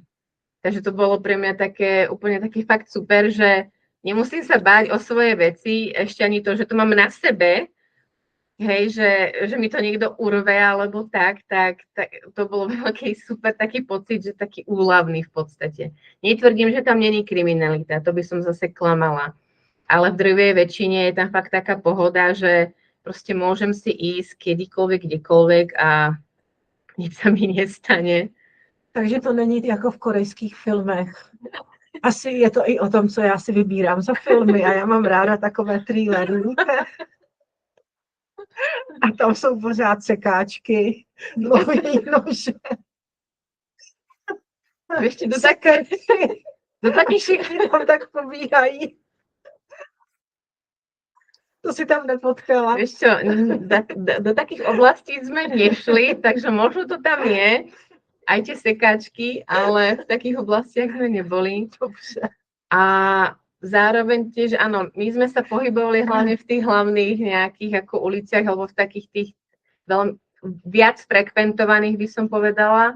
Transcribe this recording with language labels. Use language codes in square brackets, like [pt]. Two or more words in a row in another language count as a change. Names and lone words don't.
[sk] Takže to bolo pre mňa úplne taký fakt super, že nemusím sa báť o svoje veci, ešte ani to, že to mám na sebe, hej, že mi to niekto urve alebo tak to bolo veľký super taký pocit, že taký úľavný v podstate. Netvrdím, že tam není kriminalita, to by som zase klamala. Ale v drvej väčšine je tam fakt taká pohoda, že proste môžem si ísť kedykoľvek, kdekoľvek a nič sa mi nestane. [cs] Takže to není jako v korejských filmech. Asi je to i o tom, co já si vybírám za filmy a já mám ráda takové thrillery. A tam jsou pořád sekáčky, dlouhý nože. [sk] Ešte [cs] do takých všichni tam tak pobíhají. To si tam nepotkala. [sk] Vieš čo, do takých oblastí sme nešli, takže možno to tam je, aj tie sekáčky, ale v takých oblastiach sme neboli. A zároveň tiež, áno, my sme sa pohybovali hlavne v tých hlavných nejakých ako uliciach, alebo v takých tých viac frekventovaných, by som povedala.